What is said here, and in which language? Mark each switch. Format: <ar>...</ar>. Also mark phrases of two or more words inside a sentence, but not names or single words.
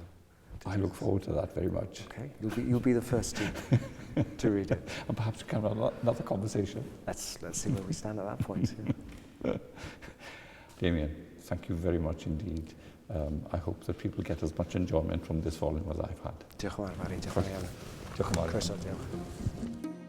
<en>I look forward to that very much. Okay, you'll be the first to read it. And perhaps we can have another conversation. Let's see where we stand at that point. Yeah. Damien, thank you very much indeed. I hope that people get as much enjoyment from this volume as I've had.</en> <cy>Diolch yn fawr, Mari. Diolch yn fawr. Diolch yn fawr. Croeso, diolch.</cy>